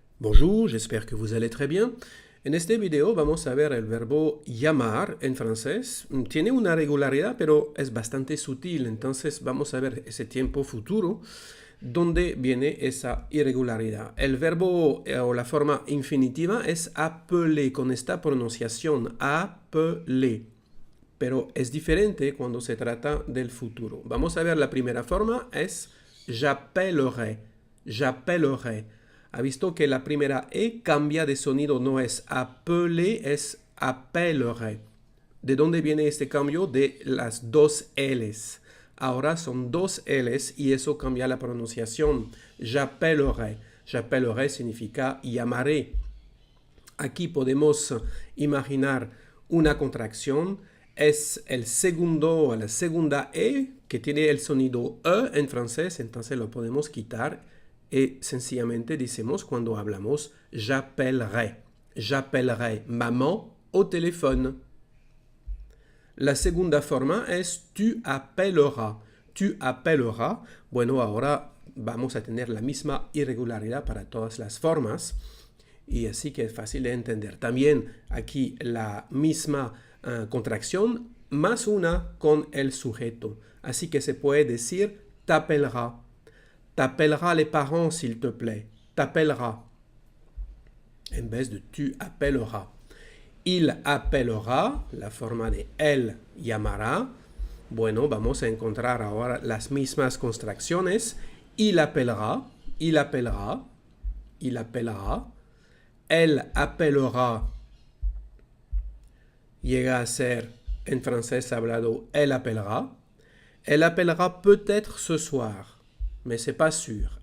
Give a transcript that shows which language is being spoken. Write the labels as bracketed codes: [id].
[fr] Bonjour, j'espère que vous allez très bien. [es] En este video vamos a ver el verbo llamar en francés. Tiene una regularidad, pero es bastante sutil. Entonces vamos a ver ese tiempo futuro donde viene esa irregularidad. El verbo o la forma infinitiva es appeler con esta pronunciación, appeler. Pero es diferente cuando se trata del futuro. Vamos a ver la primera forma, es [fr] j'appellerai, j'appellerai. [es] Ha visto que la primera E cambia de sonido, no es appeler, es appellerai. ¿De dónde viene este cambio? De las dos L's. Ahora son dos L's y eso cambia la pronunciación. [fr] J'appellerai. [es] J'appellerai significa llamaré. Aquí podemos imaginar una contracción. Es el segundo o la segunda E que tiene el sonido E en francés, entonces lo podemos quitar y sencillamente decimos cuando hablamos j'appellerai. [fr] J'appellerai maman au téléphone. [es] La segunda forma es [fr] tu appelleras. Tu appelleras. [es] Bueno, ahora vamos a tener la misma irregularidad para todas las formas. Y así que es fácil de entender. También aquí la misma contracción más una con el sujeto. Así que se puede decir t'appellera. [fr] T'appellera les parents s'il te plaît. T'appellera. [es] En vez de [fr] tu appelleras. Il appellera, [es] la forma de él llamará. Bueno, vamos a encontrar ahora las mismas contracciones. [fr] Il appellera, il appellera, il appellera. Elle appellera. [es] Llega a ser en francés hablado [fr] elle appellera. Elle appellera peut-être ce soir, mais c'est pas sûr.